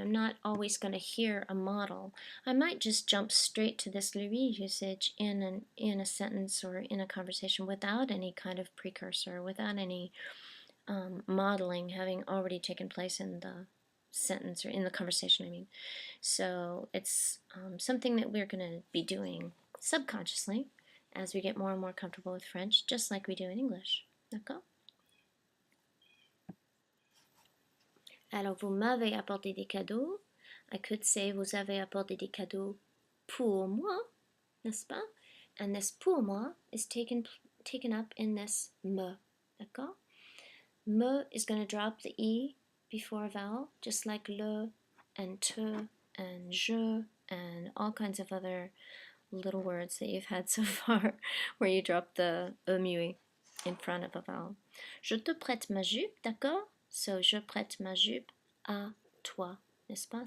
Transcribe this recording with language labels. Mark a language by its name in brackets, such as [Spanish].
[English] I'm not always going to hear a model. I might just jump straight to this lui usage in a sentence or in a conversation without any kind of precursor, without any modeling having already taken place in the sentence or in the conversation, I mean. So it's something that we're going to be doing subconsciously as we get more and more comfortable with French, just like we do in English. [French] D'accord? Alors, vous m'avez apporté des cadeaux. [English] I could say, [French] vous avez apporté des cadeaux pour moi, n'est-ce pas? [English] And this pour moi is taken up in this me. [French] D'accord? [English] Me is going to drop the E before a vowel, just like le and te and je and all kinds of other little words that you've had so far where you drop the E muet in front of a vowel. [French] Je te prête ma jupe, d'accord? [English] So [French] je prête ma jupe à toi, n'est-ce pas?